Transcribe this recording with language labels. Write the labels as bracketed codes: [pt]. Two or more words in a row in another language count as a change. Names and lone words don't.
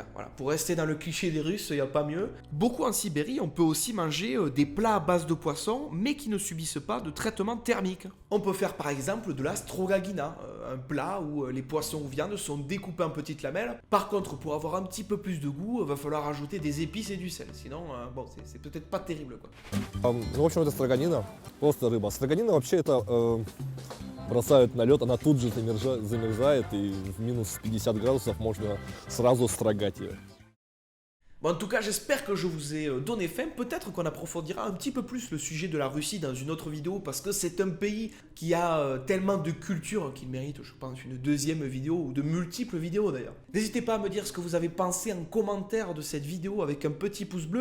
[fr] Voilà, pour rester dans le cliché des Russes, il n'y a pas mieux. Beaucoup en Sibérie, on peut aussi manger des plats à base de poisson, mais qui ne subissent pas de traitement thermique. On peut faire par exemple de la strogagina, un plat où les poissons ou viandes sont découpés en petites lamelles. Par contre, pour avoir un petit peu plus de goût, il va falloir ajouter des épices et du sel. Sinon, bon, c'est peut-être pas terrible quoi. [ru] Ну, в общем, это строганина, просто рыба. Строганина вообще это бросают на лед, она тут же замерзает, и в минус 50 градусов можно сразу строгать ее. [fr] Bon, en tout cas, j'espère que je vous ai donné faim. Peut-être qu'on approfondira un petit peu plus le sujet de la Russie dans une autre vidéo parce que c'est un pays qui a tellement de culture qu'il mérite, je pense, une deuxième vidéo ou de multiples vidéos d'ailleurs. N'hésitez pas à me dire ce que vous avez pensé en commentaire de cette vidéo avec un petit pouce bleu.